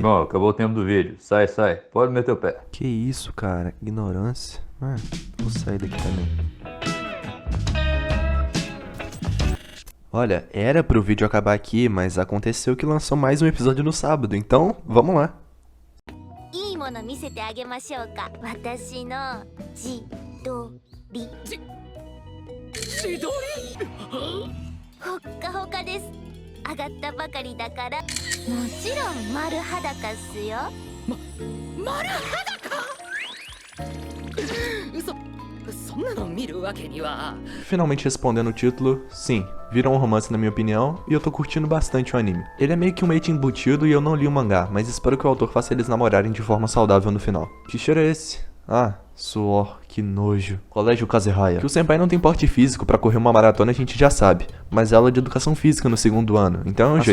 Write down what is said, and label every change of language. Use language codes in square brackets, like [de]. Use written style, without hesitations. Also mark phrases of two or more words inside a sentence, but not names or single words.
[pt] Irmão, acabou o tempo do vídeo. Sai, pode meter o pé. Que isso, cara? Ignorância? Vou sair daqui também. Olha, era pro vídeo acabar aqui, mas aconteceu que lançou mais um episódio no sábado, então vamos lá. [ja] いいもの見せてあげましょうか。私の自撮り。自撮り？ほっかほかです。上がったばかりだから、もちろん丸裸っすよ。丸裸？嘘。そんなの見るわけには。 [pt] Finalmente respondendo o título, sim, virou um romance na minha opinião, e eu tô curtindo bastante o anime. Ele é meio que um mate embutido e eu não li o mangá, mas espero que o autor faça eles namorarem de forma saudável no final. Que cheiro é esse? Ah, suor, que nojo. Colégio Kazehaya. Que o senpai não tem porte físico pra correr uma maratona a gente já sabe, mas aula de educação física no segundo ano, então é um jeito.